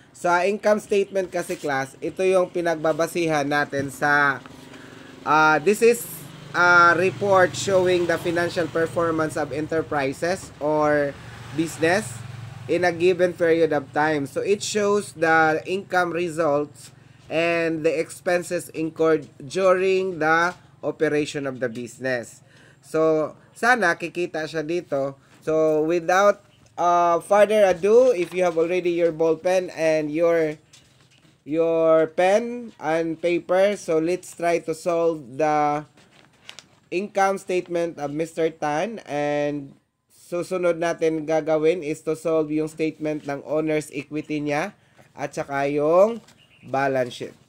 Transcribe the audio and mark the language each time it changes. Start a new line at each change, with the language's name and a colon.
Filipino: Sa income statement kasi class, ito yung pinagbabasihan natin sa
English: this is a report showing the financial performance of enterprises or business in a given period of time. So it shows the income results and the expenses incurred during the operation of the business.
Filipino: So sana kikita siya dito.
English: So without further ado, if you have already your ball pen and your pen and paper, so let's try to solve the income statement of Mr. Tan.
Filipino: And susunod natin gagawin
English: is to solve
Filipino: yung statement ng owner's equity niya at saka yung balance sheet.